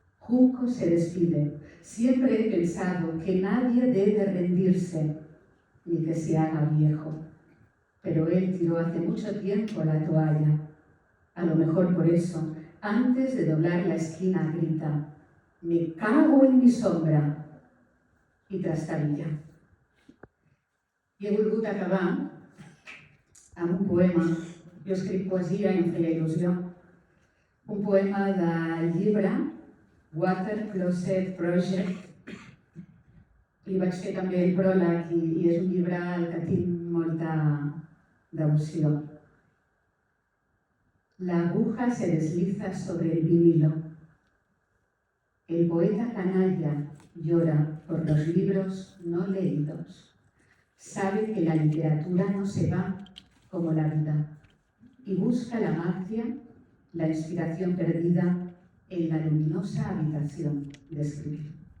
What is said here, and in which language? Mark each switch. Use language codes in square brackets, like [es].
[es] Junco se despide. Siempre he pensado que nadie debe rendirse, ni que se haga viejo. Pero él tiró hace mucho tiempo la toalla. A lo mejor por eso, antes de doblar la esquina, grita: «Me cago en mi sombra!» [ca] i trastabilla. I he volgut acabar amb un poema. Jo escric poesia i em feia il·lusió. Un poema del llibre Water Closet Project. Li vaig fer també el pròleg i és un llibre al que tinc molta devoció. [es] La aguja se desliza sobre el vinilo. El poeta canalla llora por los libros no leídos. Sabe que la literatura no se va como la vida y busca la magia, la inspiración perdida en la luminosa habitación de escribir.